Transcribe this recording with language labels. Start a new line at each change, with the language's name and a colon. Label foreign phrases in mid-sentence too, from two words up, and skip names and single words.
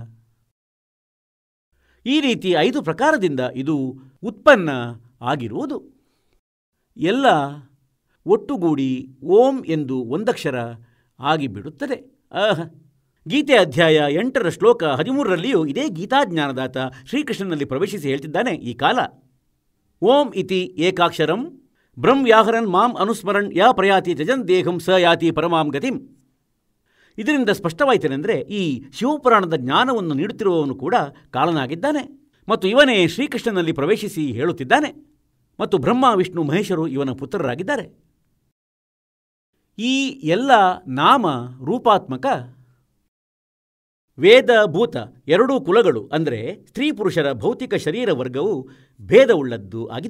Kannada: ಈ ರೀತಿ 5 ಪ್ರಕಾರದಿಂದ ಇದು ಉತ್ಪನ್ನ ಆಗಿರುವುದು. ಎಲ್ಲ ಒಟ್ಟುಗೂಡಿ ಓಂ ಎಂದು ಒಂದಕ್ಷರ ಆಗಿಬಿಡುತ್ತದೆ. ಗೀತೆ ಅಧ್ಯಾಯ 8ರ ಶ್ಲೋಕ 13ರಲ್ಲಿಯೂ ಇದೇ ಗೀತಾಜ್ಞಾನದಾತ ಶ್ರೀಕೃಷ್ಣನಲ್ಲಿ ಪ್ರವೇಶಿಸಿ ಹೇಳ್ತಿದ್ದಾನೆ, ಈ ಕಾಲ
Sanskrit: ओम् इति एकाक्षरं ब्रह्म व्याहरन् मां अनुस्मरन् यः प्रयाति त्यजन् देहं स याति परमां गतिम्.
Kannada: ಇದರಿಂದ ಸ್ಪಷ್ಟವಾಯಿತೇನೆಂದರೆ ಈ ಶಿವಪುರಾಣದ ಜ್ಞಾನವನ್ನು ನೀಡುತ್ತಿರುವವನು ಕೂಡ ಕಾಲನಾಗಿದ್ದಾನೆ ಮತ್ತು ಇವನೇ ಶ್ರೀಕೃಷ್ಣನಲ್ಲಿ ಪ್ರವೇಶಿಸಿ ಹೇಳುತ್ತಿದ್ದಾನೆ ಮತ್ತು ಬ್ರಹ್ಮ ವಿಷ್ಣು ಮಹೇಶರು ಇವನ ಪುತ್ರರಾಗಿದ್ದಾರೆ. ಈ ಎಲ್ಲ ನಾಮ ರೂಪಾತ್ಮಕ ವೇದ ಭೂತ ಎರಡೂ ಕುಲಗಳು ಅಂದರೆ ಸ್ತ್ರೀ ಪುರುಷರ ಭೌತಿಕ ಶರೀರ ವರ್ಗವು ಭೇದವುಳ್ಳದ್ದು ಆಗಿದೆ.